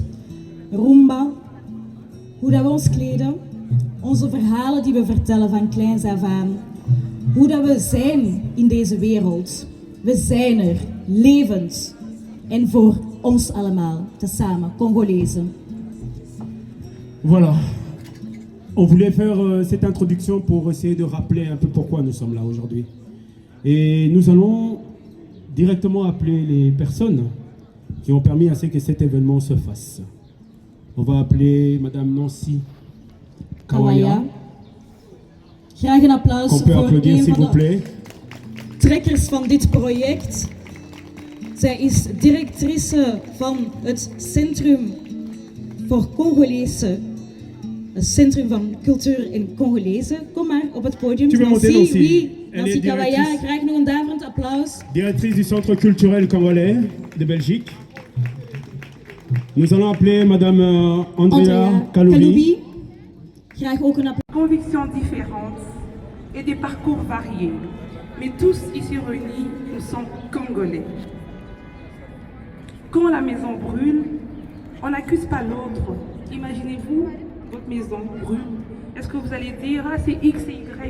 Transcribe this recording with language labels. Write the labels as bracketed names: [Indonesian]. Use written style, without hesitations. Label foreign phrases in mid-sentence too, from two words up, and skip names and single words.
[Dutch] Rumba, hoe dat we ons kleden, onze verhalen die we vertellen van kleins af aan. Hoe dat we zijn in deze wereld. We zijn er, levend. En voor ons allemaal, tezamen, Congolezen. [French] Voilà. On voulait faire cette introduction pour essayer de rappeler un peu pourquoi nous sommes là aujourd'hui. Et nous allons directement appeler les personnes qui ont permis à ce que cet événement se fasse. On va appeler Madame Nancy Kawaya. [Dutch] Graag een applaus [French] Qu'on peut [Dutch] voor [French] applaudir, [Dutch] een [French] s'il vous [Dutch] van de [French] plaît. [Dutch] trekkers van dit project. Zij is directrice van het Centrum voor Congolese, het Centrum van Cultuur en Congolezen. Kom maar op het podium. [French] Tu veux monter, Nancy? Oui, Elle Nancy est Kawaya. directrice. [Dutch] Graag nog een daverend applaus. [French] Directrice du Centre culturel congolais de Belgique. Nous allons appeler Madame Andrea Kaloubi. [Dutch] Graag ook een applaus. [French] Convictions différentes et des parcours variés, mais tous ici réunis, nous sommes Congolais. Quand la maison brûle, on n'accuse pas l'autre. Imaginez-vous, votre maison brûle. Est-ce que vous allez dire, ah c'est X et Y?